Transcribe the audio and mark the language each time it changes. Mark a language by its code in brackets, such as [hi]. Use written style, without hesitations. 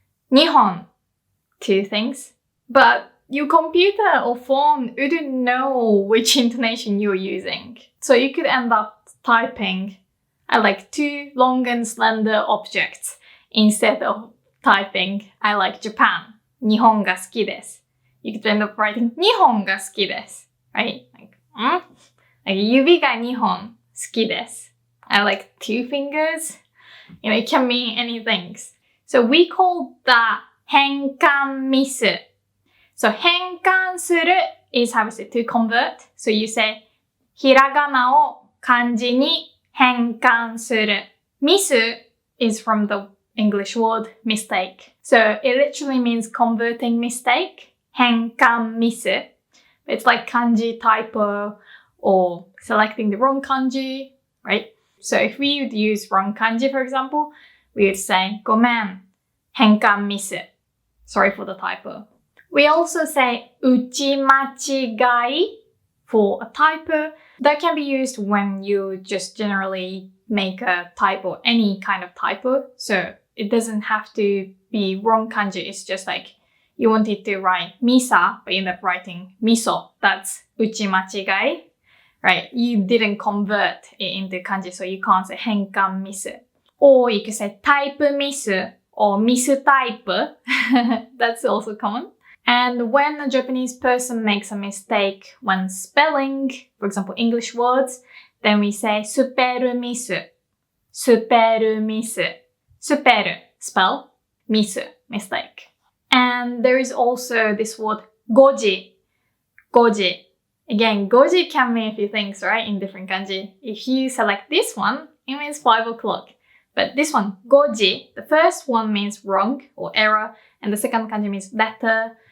[en] 日本, two things. But your computer or phone wouldn't know which intonation you're using. So you could end up typing I like two long and slender objects instead of typing I like Japan. [ja] 日本が好きです. [en] You could end up writing 日本が好きです. Right? [ja] Like,指が2本好きです. [en] I like two fingers. You know, it can mean anything. So we call that 変換ミス. So 変換する is how we say to convert. So you say [ja] ひらがなを漢字に変換する. [en] Misu is from the English word mistake. So it literally means converting mistake. [ja] 変換ミス. [en] It's like kanji typo or selecting the wrong kanji, right? So if we would use wrong kanji, for example, we would say [ja] ごめん、変換ミス. [en] Sorry for the typo. We also say 打ち間違い for a typo. That can be used when you just generally make a typo, any kind of typo. So it doesn't have to be wrong kanji. It's just like you wanted to write misa, but you end up writing miso. That's 打ち間違い, right? You didn't convert it into kanji, so you can't say 変換ミス. Or you could say type miss or mistype. That's also common. And when a Japanese person makes a mistake when spelling, for example, English words, then we say スペルミス. [ja] スペルミス. [en] スペル, spell, ミス, mistake. And there is also this word 5時. [ja] 5時. [en] Again, 5時 can mean a few things, right? In different kanji. If you select this one, it means 5 o'clock. But this one, goji, the first one means wrong or error, and the second kanji means letter.